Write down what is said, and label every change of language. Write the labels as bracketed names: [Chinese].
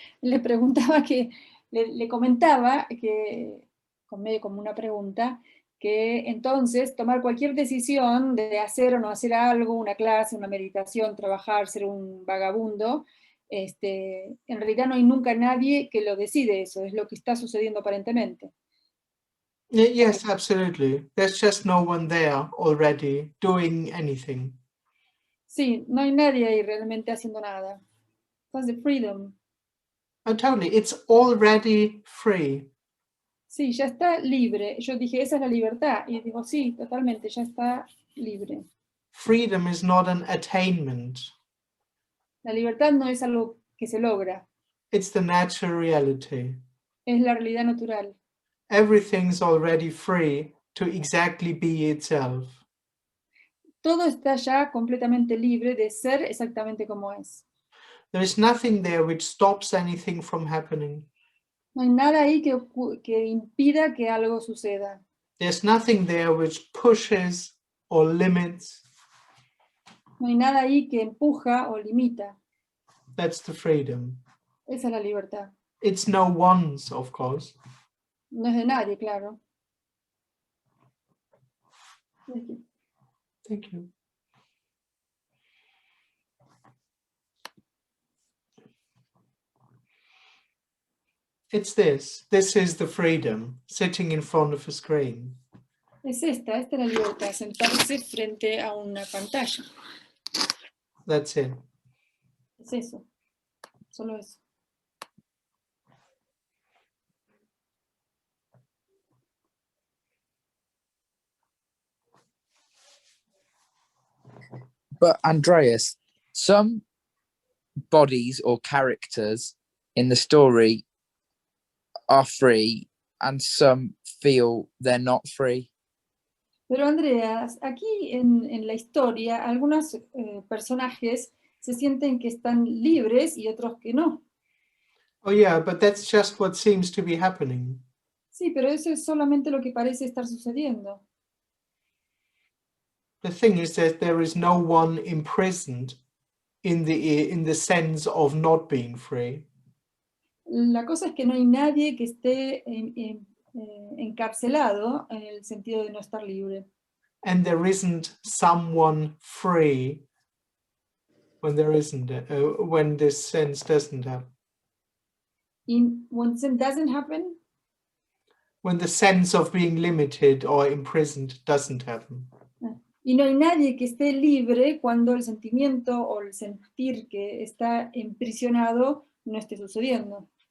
[Spanish] Le preguntaba le comentaba que, con medio como una pregunta, que entonces tomar cualquier decisión de hacer o no hacer algo, una clase, una meditación, trabajar, ser un vagabundo, en realidad no hay nunca nadie que lo decide eso, es lo que está sucediendo aparentemente. [English] Yes, absolutely. There's just no one there already doing anything. [Spanish] Sí, no hay nadie ahí realmente haciendo nada. [English] That's the freedom. Totally, it's already free. [Spanish] Sí, ya está libre. Yo dije, esa es la libertad. Y digo, sí, totalmente, ya está libre. [English] Freedom is not an attainment. [Spanish] La libertad no es algo que se logra, [English] It's the natural reality. [Spanish] es la realidad natural. [English] Everything's already free to exactly be itself. [Spanish] Todo está ya completamente libre de ser exactamente como es. [English] There is nothing there which stops anything from happening. [Spanish] No hay nada ahí que impida que algo suceda. [English] There's nothing there which pushes or limits. [Spanish] No hay nada ahí que empuja o limita. [English] That's the freedom. [Spanish] Esa es la libertad. [English] It's no one's, of course. [Spanish] No es de nadie, claro. [English] Thank you. It's this. This is the freedom, sitting in front of a screen. [Spanish] Esta es la libertad, sentarse frente a una pantalla. [English] That's it. [Spanish] Es eso, solo eso. [English] But Andreas, some bodies or characters in the story are free and some feel they're not free. [Spanish] Pero Andreas, aquí en la historia, algunos personajes se sienten que están libres y otros que no. [English] Oh yeah, but that's just what seems to be happening. [Spanish] Sí, pero eso es solamente lo que parece estar sucediendo. [English] The thing is that there is no one imprisoned in the sense of not being free. [Spanish] La cosa es que no hay nadie que esté encarcelado en el sentido de no estar libre. [English] And there isn't someone free when there isn't, when this sense doesn't happen. When it doesn't happen, when the sense of being limited or imprisoned doesn't happen. [Spanish] Y no hay nadie que esté libre cuando el sentimiento o el sentir que está emprisionado no esté sucediendo.